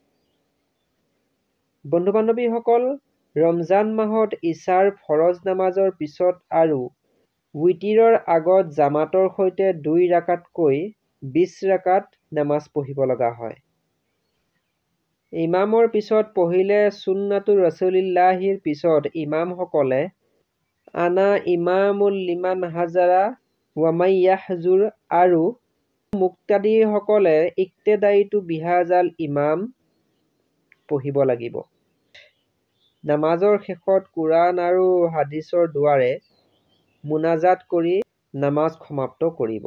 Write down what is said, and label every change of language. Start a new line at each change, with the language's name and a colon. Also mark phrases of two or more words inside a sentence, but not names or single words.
Assamese: বন্ধু-বান্ধৱীসকল, ৰমজান মাহত ইছাৰ ফৰজ নামাজৰ পিছত আৰু উইতিৰৰ আগত জামাতৰ সৈতে 2 ৰাকাতকৈ 20 ৰাকাত নামাজ পঢ়িব লগা হয়। ইমামৰ পিছত পঢ়িলে
Arabic: سنة رسول الله
Assamese: পিছত ইমামসকলে
Arabic: أنا إمام لمن حضر ومن يحضر
Assamese: আৰু মুক্তাদিসকলে
Arabic: اقتديت بهذا الإمام
Assamese: পঢ়িব লাগিব। নামাজৰ শেষত কুৰাণ আৰু হাদিছৰ দুৱাৰে মুনাজাত কৰি নামাজ সমাপ্ত কৰিব।